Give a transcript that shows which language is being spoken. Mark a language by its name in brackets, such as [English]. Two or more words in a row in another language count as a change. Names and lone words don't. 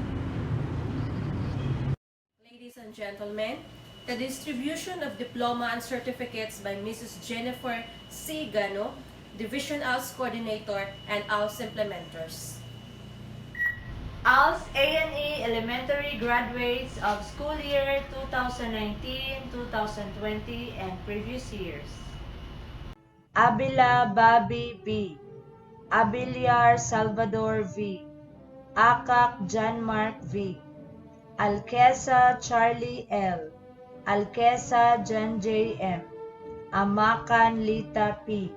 [English] Ladies and gentlemen, the distribution of diploma and certificates by Mrs. Jennifer C. Gano, Division ALS Coordinator and ALS Implementers. ALS A&E Elementary graduates of school year 2019-2020 and previous years. Abila Bobby B. Abiliar Salvador V. Akak John Mark V. Alquesa Charlie L. Alquesa John J. M. Amakan Lita P.